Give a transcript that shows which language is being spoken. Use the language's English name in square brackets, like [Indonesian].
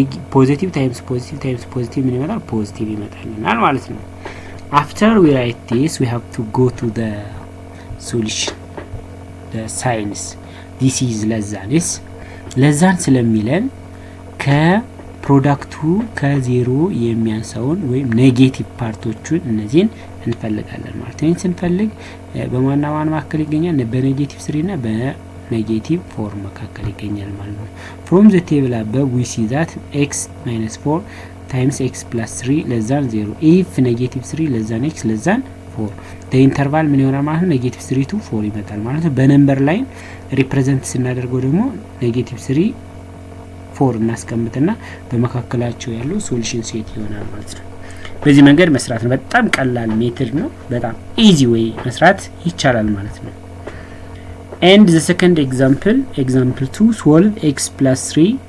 [English] Positive times positive times positive [Amharic] ምን ይመጣል? ፖዚቲቭ ይመጣልናል ማለት ነው። [English] After we write this we have to go to the solution. the signs. this is [Amharic] ለዛን ስለሚለን ከፕሮዳክቱ ከ0 የሚያንሳውን ወይም ኔጌቲቭ ፓርቶቹን እነዚህን እንፈልጋለን ማለት ነው። ስንፈልግ በማና ማን መካከል ይገኛል? በኔጌቲቭ 3 እና በኔጌቲቭ 4 መካከል ይገኛል ማለት ነው። [English] from the table above we see that x minus 4 times x plus 3 less than 0 if negative 3 less than x less than 4 the interval [Amharic] ምን ይሆናል ማለት ነው? ኔጌቲቭ 3 to 4 ይመጣል ማለት ነው። በነምበር ላይ ሪፕሬዘንት ስናደርገው ደግሞ ኔጌቲቭ 3 4 እናስቀምጥና በመካከላቸው ያለው ሶሉሽን ሴት ይሆናል ማለት ነው። በዚህ መንገድ መስራት ነው። በጣም ቀላል ሜተድ ነው። በጣም ኢዚ ዌይ መስራት ይቻላል ማለት ነው። [English] and the second example 2 solve x plus 3